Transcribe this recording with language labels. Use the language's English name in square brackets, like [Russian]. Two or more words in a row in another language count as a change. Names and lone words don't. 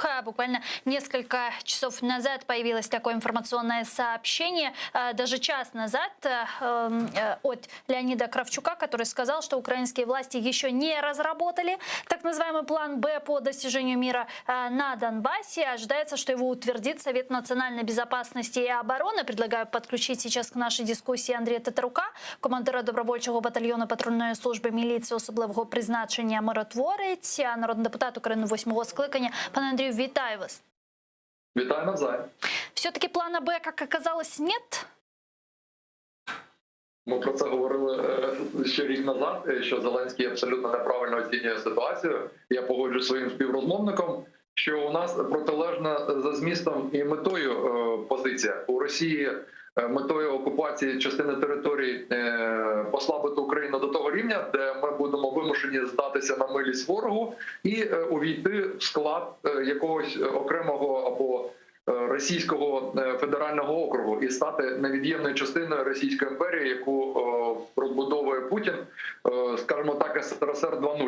[Russian] Буквально несколько часов назад появилось такое информационное сообщение, даже час назад, от Леонида Кравчука, который сказал, что украинские власти еще не разработали так называемый план «Б» по достижению мира на Донбассе. Ожидается, что его утвердит Совет национальной безопасности и обороны. Предлагаю подключить сейчас к нашей дискуссии Андрея Татарука, командира [Ukrainian] добровольчого батальйону патрульної служби міліції особливого призначення «Миротворець», народний депутат України 8-го скликання. Пане Андрію, вітаю вас. Вітаю навзаєм. [Russian] Все-таки плана «Б», как оказалось, нет? [Ukrainian] Ми про це говорили ще рік назад, що Зеленський абсолютно неправильно оцінює ситуацію. Я погоджуюсь своїм співрозмовником, що у нас протилежна за змістом і метою позиція. У Росії метою окупації частини територій послабити Україну рівно до того рівня, де ми будемо вимушені здатися на милість ворогу і увійти в склад якогось окремого або Російського федерального округу і стати невід'ємною частиною Російської імперії, яку розбудовує Путін, скажімо так, СРСР 2.0.